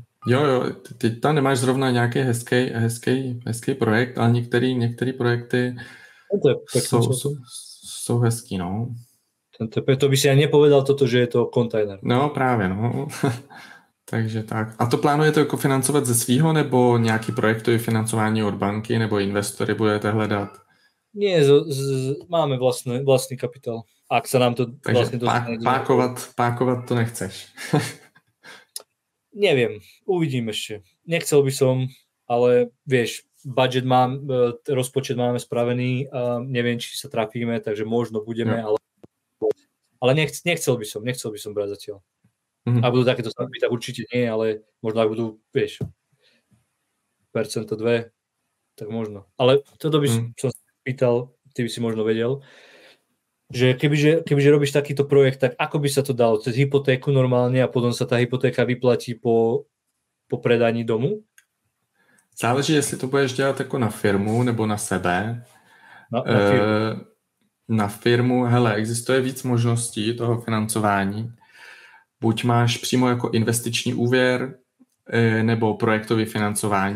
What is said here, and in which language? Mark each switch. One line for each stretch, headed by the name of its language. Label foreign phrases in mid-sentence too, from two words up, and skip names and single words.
Czech: Jo, ty tam nemáš zrovna nějaký hezký projekt, ale některé projekty jsou hezký, no.
Slovak: To by si ani nepovedal toto, že je to kontajner.
Czech: No právě, no. Takže tak. A to plánujete jako financovat ze svýho, nebo nějaký projektový financování od banky, nebo investory budete hledat?
Slovak: Nie, máme vlastný kapitál. ak sa nám to takže vlastne dostane...
Czech: pákovat to nechceš.
Slovak: Neviem, uvidím ešte. Nechcel by som, ale vieš, rozpočet máme spravený a neviem, či sa trafíme, takže možno budeme, ale nechcel by som brať zatiaľ. Ak budú takéto stavby, tak určite nie, ale možno ak budú, vieš, percento 2, tak možno. Ale toto by som sa pýtal, ty by si možno vedel, že kebyže robíš takýto projekt, tak ako by sa to dalo? Cez hypotéku normálne a potom sa tá hypotéka vyplatí po predaní domu?
Czech: Záleží, jestli to budeš dělat jako na firmu nebo na sebe. Na firmu, hele, existuje víc možností toho financování. Buď máš přímo jako investiční úvěr, nebo projektové financování.